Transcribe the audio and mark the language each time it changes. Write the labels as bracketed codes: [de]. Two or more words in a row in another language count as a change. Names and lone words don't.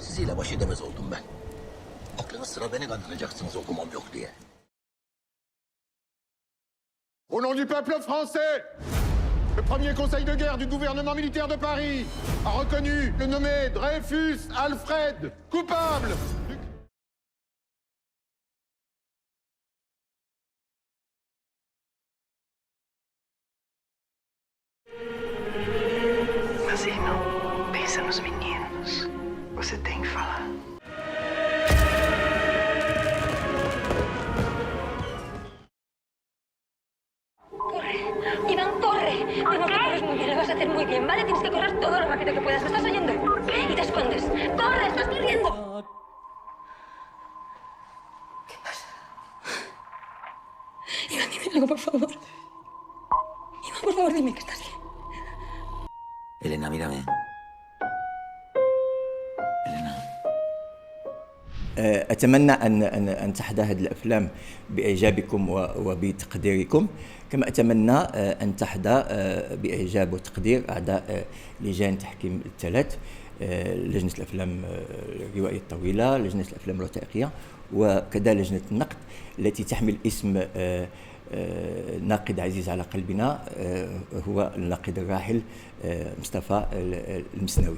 [tr] baş edemez oldum ben. Aklınız sıra beni kandıracaksınız okumam yok diye. [fr] Au nom du peuple français, le premier conseil de guerre du gouvernement militaire de Paris a reconnu le nommé Dreyfus Alfred coupable. [pt] Mas, irmão, pensa nos meninos. Você tem que falar. [es] Corre, Iván, corre. Vemos que corres muy bien, lo vas a hacer muy bien, ¿vale? Tienes que correr todo lo rápido que puedas. ¿Me estás oyendo? Y te escondes. ¡Corre! ¡Estás corriendo! ¿Qué pasa? Iván, dime algo, por favor. Iván, por favor, dime que estás bien. Elena, mírame. [ar] أتمنى أن تحظى هذه الأفلام بإعجابكم وبتقديركم، كما أتمنى أن تحظى بإعجاب وتقدير أعضاء لجان تحكيم الثلاث، لجنة الأفلام الروائية الطويلة، لجنة الأفلام الوثائقية، وكذا لجنة النقد التي تحمل اسم ناقد عزيز على قلبنا، هو الناقد الراحل مصطفى المسناوي.